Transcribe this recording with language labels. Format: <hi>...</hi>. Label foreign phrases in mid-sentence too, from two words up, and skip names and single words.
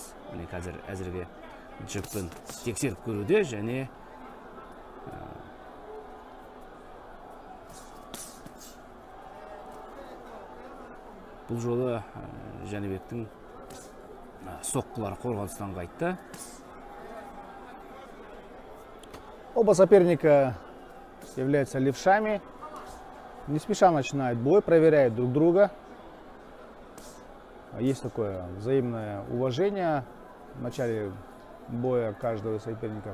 <kk>Міне қазір әзірге джекпен тексеріп көруде, және бұл жолы Жанибектің соққылары қорғаныстан қайтты.</kk> <ru>Оба соперника являются левшами. Не спеша начинают бой, проверяют друг друга. Есть такое взаимное уважение в начале боя каждого из соперников.</ru>